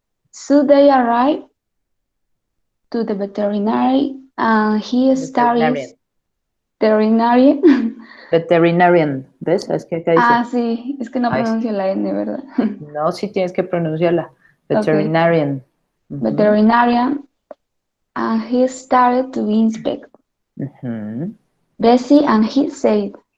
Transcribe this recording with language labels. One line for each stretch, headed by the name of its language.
English: So they arrived to the veterinary and he started
Spanish: Veterinarian. ¿Ves? Es que acá dice. Sí, es que no pronuncio la N, ¿verdad? No, sí tienes que pronunciarla.
English: Veterinarian. Okay. Veterinarian, and he started to inspect Bessie, and he said,